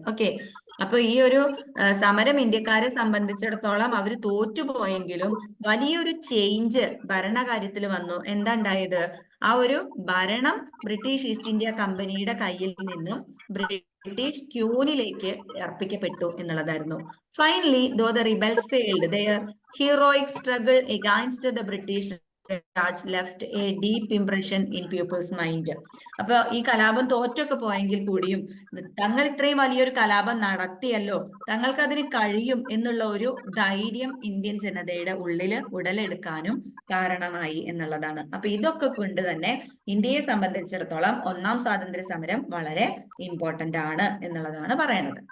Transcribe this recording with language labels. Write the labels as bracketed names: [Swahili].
[Malayalam] Okay, അപ്പൊ ഈ ഒരു സമരം ഇന്ത്യക്കാരെ സംബന്ധിച്ചിടത്തോളം അവർ തോറ്റുപോയെങ്കിലും വലിയൊരു ചേഞ്ച് ഭരണകാര്യത്തിൽ വന്നു. എന്താ ഉണ്ടായത്? ആ ഒരു ഭരണം ബ്രിട്ടീഷ് ഈസ്റ്റ് ഇന്ത്യ കമ്പനിയുടെ കയ്യിൽ നിന്നും ബ്രിട്ടീഷ് ക്യൂനിലേക്ക് അർപ്പിക്കപ്പെട്ടു എന്നുള്ളതായിരുന്നു. [English] Finally, though the rebels failed, their heroic struggle against the British Raj left a deep impression in people's mind. [Malayalam] അപ്പൊ ഈ കലാപം തോറ്റൊക്കെ പോയെങ്കിൽ കൂടിയും തങ്ങൾ ഇത്രയും വലിയൊരു കലാപം നടത്തിയല്ലോ, തങ്ങൾക്ക് അതിന് കഴിയും എന്നുള്ള ഒരു ധൈര്യം ഇന്ത്യൻ ജനതയുടെ ഉള്ളില് ഉടലെടുക്കാനും കാരണമായി എന്നുള്ളതാണ്. അപ്പൊ ഇതൊക്കെ കൊണ്ട് തന്നെ ഇന്ത്യയെ സംബന്ധിച്ചിടത്തോളം ഒന്നാം സ്വാതന്ത്ര്യ സമരം വളരെ ഇമ്പോർട്ടന്റ് ആണ് എന്നുള്ളതാണ് പറയണത്.